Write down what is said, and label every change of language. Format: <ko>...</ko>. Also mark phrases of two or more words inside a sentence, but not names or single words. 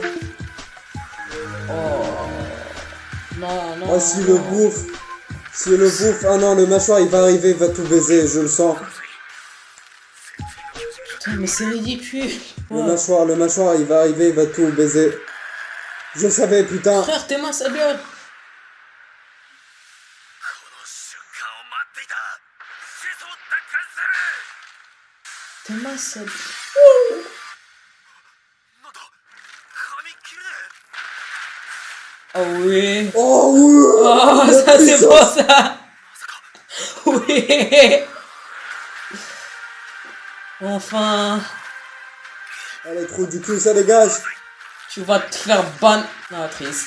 <fr>Oh. Non, non. Oh, si le bouffe. Ah non, le mâchoire, il va arriver, il va tout baiser, je le sens. Putain, mais c'est ridicule. Le mâchoire, il va arriver, il va tout baiser. Je le savais, putain. Frère, tes mains, ça gueule.</fr> <ja>この瞬間を待っていた始祖を奪還する</ja> <fr>Tes mains, ça gueule.</fr> <ja>なんだ紙切れ</ja> <fr>Oh oui. Oh oui. Oh, ça c'est beau ça. Oui. Enfin. Allez, trou du cul, ça dégage. Tu vas te faire ban. Ah, triste.</fr>